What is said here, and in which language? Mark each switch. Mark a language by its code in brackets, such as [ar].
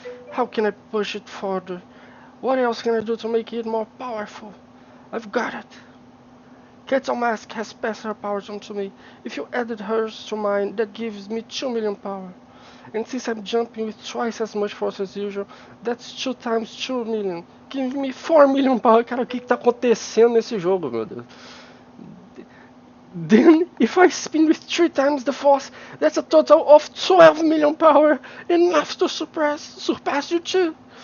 [en] How can I push it further? What else can I do to make it more powerful? I've got it. Kettle Mask has passed her powers on to me. If you added hers to mine, that gives me 2 million power. And since I'm jumping with twice as much force as usual, that's 2 times 2 million. Give me 4 million power. [pt] Cara, o que tá acontecendo nesse jogo, meu Deus? [en] Then, if I spin with 3 times the force, that's a total of 12 million power, enough to surpass you too.